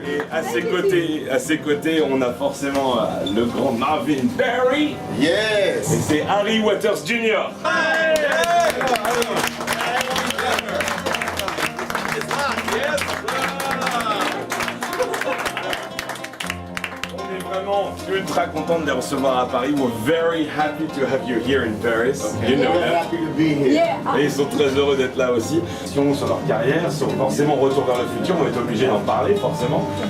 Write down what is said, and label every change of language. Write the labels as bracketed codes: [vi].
[fr] À ses côtés, on a forcément le grand Marvin Berry. [en] Yes. [fr] Et c'est Harry Waters Jr. Hey! On est vraiment ultra content de les recevoir à Paris. [en] We're very happy to have you here in Paris. You know that. Happy to be here. [fr] Et ils sont très heureux d'être là aussi. Sur leur carrière, sur forcément Retour vers le futur, on est obligé d'en parler forcément.